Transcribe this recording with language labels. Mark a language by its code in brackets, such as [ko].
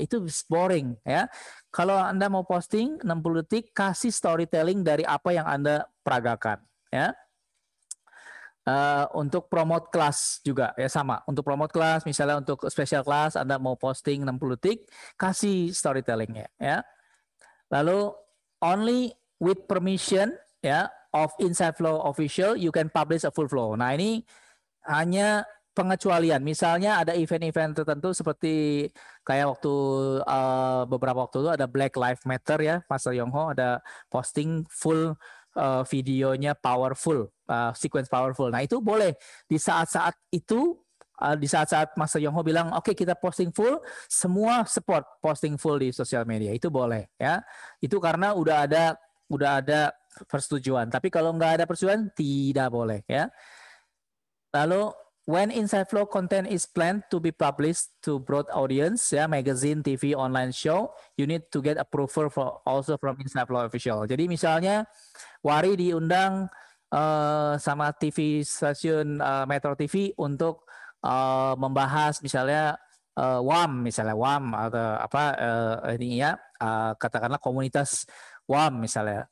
[id] Itu boring ya. Kalau Anda mau posting 60 detik, kasih storytelling dari apa yang Anda peragakan ya. Untuk promote kelas juga ya sama. Untuk promote kelas, misalnya untuk special class Anda mau posting 60 detik, kasih storytellingnya ya. [en] Lalu only with permission ya of Inside Flow official you can publish a full flow. [id] Nah, ini hanya pengecualian. Misalnya ada event-event tertentu seperti kayak waktu beberapa waktu itu ada Black Lives Matter ya, Mas Yongho ada posting full videonya powerful, sequence powerful. Nah, itu boleh di saat-saat itu, di saat-saat Mas Yongho bilang oke, kita posting full, semua support posting full di sosial media, itu boleh ya. Itu karena udah ada persetujuan. Tapi kalau nggak ada persetujuan tidak boleh ya. [en] Lalu when Inside Flow content is planned to be published to broad audience, ya, magazine, TV, online show, you need to get approval also from Inside Flow official. [id] Jadi misalnya Wari diundang sama TV stasiun Metro TV untuk membahas misalnya WAM atau apa ini ya, katakanlah komunitas WAM misalnya.